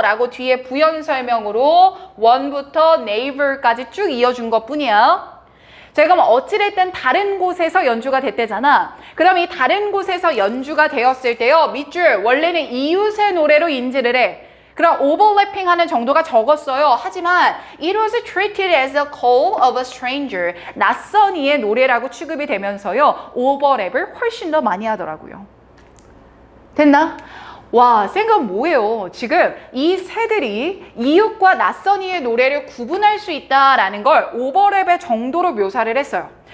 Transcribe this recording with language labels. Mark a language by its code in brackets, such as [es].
[ko] 라고 뒤에 부연 설명으로 one부터 neighbor까지 쭉 이어준 것뿐이야. 자, 그럼 어찌됐든 다른 곳에서 연주가 됐대잖아. 그럼 이 다른 곳에서 연주가 되었을 때요. 밑줄 원래는 이웃의 노래로 인지를 해. 그럼 오버래핑 하는 정도가 적었어요. 하지만 [en] it was treated as a call of a stranger. [ko] 낯선 이의 노래라고 취급이 되면서요. 오버랩을 훨씬 더 많이 하더라고요. 됐나? 와, 쌩건 뭐예요? 지금 이 새들이 이웃과 낯선 이의 노래를 구분할 수 있다라는 걸 오버랩의 정도로 묘사를 했어요.